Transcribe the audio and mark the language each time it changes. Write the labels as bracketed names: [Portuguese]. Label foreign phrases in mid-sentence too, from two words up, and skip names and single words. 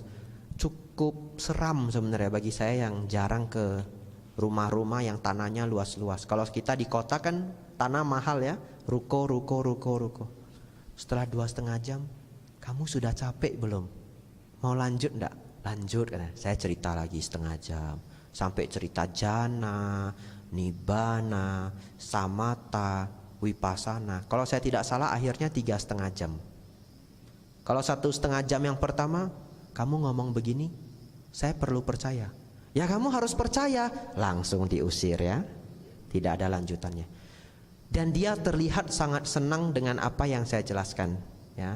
[Indonesian] Cukup seram sebenarnya bagi saya yang jarang ke rumah-rumah yang tanahnya luas-luas. Kalau kita di kota kan tanah mahal ya, ruko. Setelah 2,5 jam, kamu sudah capek belum? Mau lanjut enggak? Lanjut kan? Saya cerita lagi 1/2 jam, sampai cerita jana, nibbana, samatha, vipassana. Kalau saya tidak salah akhirnya 3,5 jam. Kalau 1,5 jam yang pertama, kamu ngomong begini, saya perlu percaya. Ya kamu harus percaya, langsung diusir ya, tidak ada lanjutannya. Dan dia terlihat sangat senang dengan apa yang saya jelaskan ya.